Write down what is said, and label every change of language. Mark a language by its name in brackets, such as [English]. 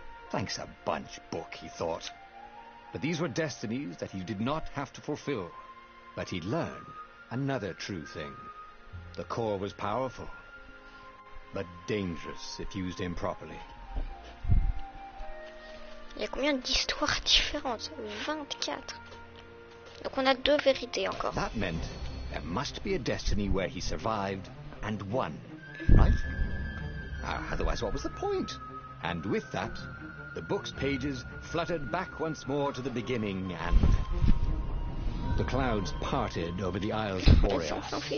[English] Thanks a bunch, book, he thought. But these were destinies that he did not have to fulfill. But he'd learn another true thing. The core was powerful, but dangerous if used improperly. [French] Il y a combien d'histoires différentes? 24. Donc on a 2 vérités encore. [English] That meant there must be a destiny where he survived and won, right? Otherwise, what was the point? And with that, the book's pages fluttered back once more to the beginning, and the clouds parted over the Isles of Boreas.